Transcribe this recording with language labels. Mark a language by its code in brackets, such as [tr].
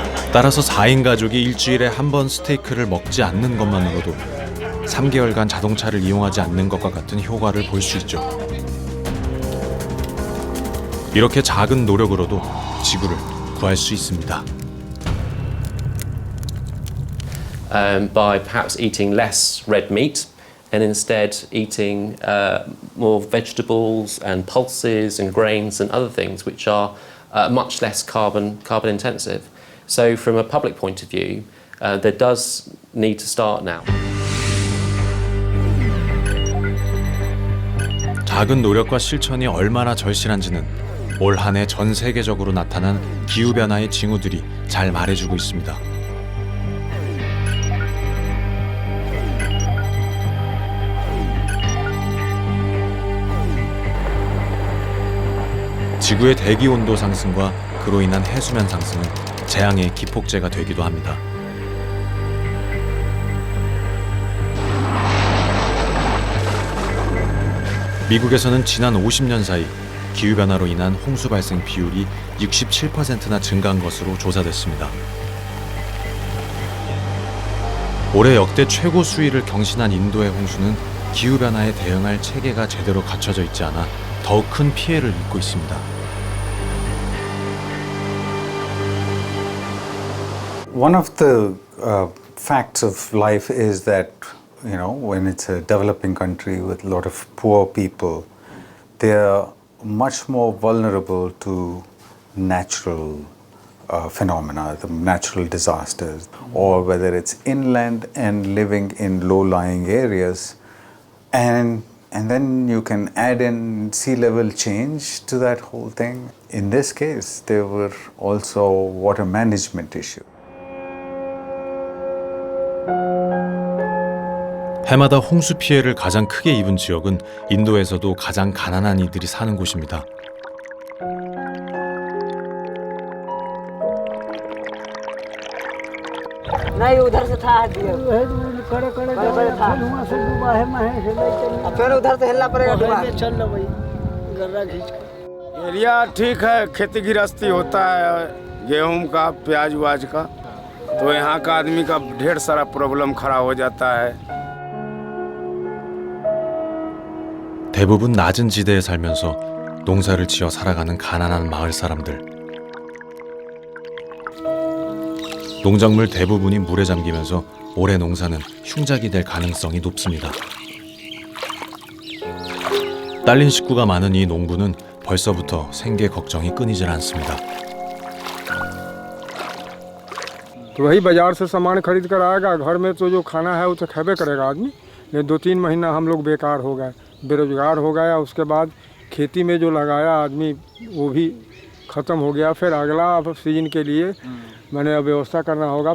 [ko] 따라서 4인 가족이 일주일에 한 번 스테이크를 먹지 않는 것만으로도 3개월간 자동차를 이용하지 않는 것과 같은 효과를 볼 수 있죠. 이렇게 작은 노력으로도 지구를 구할 수 있습니다. [en] By perhaps eating less red meat and instead eating more vegetables and pulses and grains and other things which are much less carbon intensive. So from a public point of view, there does need to start now. [ko] 작은 노력과 실천이 얼마나 절실한지는 올 한 해 전 세계적으로 나타난 기후변화의 징후들이 잘 말해주고 있습니다. 지구의 대기 온도 상승과 그로 인한 해수면 상승은 재앙의 기폭제가 되기도 합니다. 미국에서는 지난 50년 사이 기후변화로 인한 홍수 발생 비율이 67%나 증가한 것으로 조사됐습니다. 올해 역대 최고 수위를 경신한 인도의 홍수는 기후변화에 대응할 체계가 제대로 갖춰져 있지 않아 더욱 큰 피해를 입고 있습니다. [en] One of the facts of life is that, you know, when it's a developing country with a lot of poor people, they are much more vulnerable to natural phenomena, the natural disasters, or whether it's inland and living in low-lying areas. And then you can add in sea level change to that whole thing. In this case, there were also water management issues. [ko] 해마다 홍수 피해를 가장 크게 입은 지역은 인도에서도 가장 가난한 이들이 사는 곳입니다. [hi] नहीं उधर से था फिर उधर से हिलना पड़ेगा चल लो भाई गर्रा खींच के एरिया ठीक है, खेती गृहस्थी होता है गेहूं का, प्याज व्याज का, तो यहाँ का आदमी का ढेर सारा प्रॉब्लम खड़ा हो जाता है. [ko] 대부분 낮은 지대에 살면서 농사를 지어 살아가는 가난한 마을 사람들. 농작물 대부분이 물에 잠기면서 올해 농사는 흉작이 될 가능성이 높습니다. 딸린 식구가 많은 이 농부는 벌써부터 생계 걱정이 끊이질 않습니다. [hi] तो वही बाजार से सामान खरीद कर आएगा, घर में तो जो खाना है वो तो खाबे करेगा आदमी. नहीं 2-3 महीना हम लोग बेकार हो गए, बेरोजगार हो गया. उसके बाद खेती में जो लगाया आदमी वो भी ख़त्म हो गया. फिर अगला सीजन के लिए मैंने व्यवस्था करना होगा.